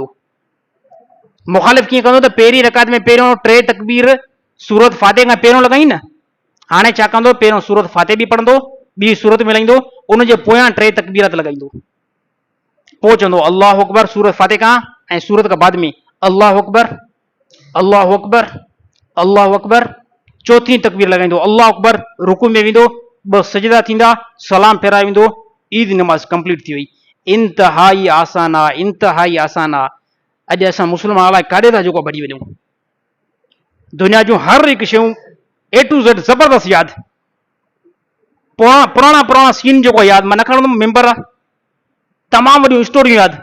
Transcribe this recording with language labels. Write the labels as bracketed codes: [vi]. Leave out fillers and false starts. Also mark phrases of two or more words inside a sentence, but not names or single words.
[sd] मुखालिफ़ कीअं कंदो त पहिरीं रकात में पहिरियों टे तकबीर सूरत फातिह खां पहिरियों लॻाई न, हाणे छा कंदो, पहिरियों सूरत फातिह बि पढ़ंदो, ॿी सूरत मिलाईंदो, उन जे पोयां टे तकबीरत लॻाईंदो, पोइ चवंदो [ar] الله أكبر [sd] सूरत फातिह खां, ऐं सूरत खां बाद में [ar] الله أكبر، الله أكبر، الله أكبر, [sd] चौथी तकबीर लॻाईंदो, [ar] الله أكبر, [sd] रुकू में वेंदो, ॿ सजदा थींदा, सलाम फेराए वेंदो, ईद नमाज़ कंप्लीट थी वई। इंतिहाई आसान आहे, इंतिहाई आसान आहे। अॼु असां मुस्लमान अलाए काॾे था जेको भॼी वञूं। दुनिया जूं हर हिकु शयूं [en] A to Z [sd] ज़बरदस्त यादि, पुराणा पुराणा सीन जेको यादि, मां न खणंदुमि मेंबर आहे, तमामु वॾियूं स्टोरियूं यादि।